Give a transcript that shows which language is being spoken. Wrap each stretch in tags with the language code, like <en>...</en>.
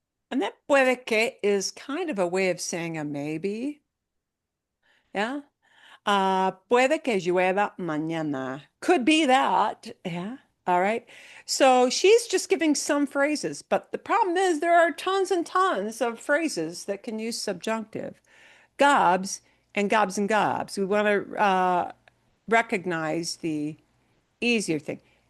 <en>And that puede que is kind of a way of saying a maybe. Yeah.</en> <es>Puede que llueva mañana.</es> <en>Could be that. Yeah. All right. So she's just giving some phrases, but the problem is there are tons and tons of phrases that can use subjunctive. Gobs and gobs and gobs. We want to recognize the easier thing.</en>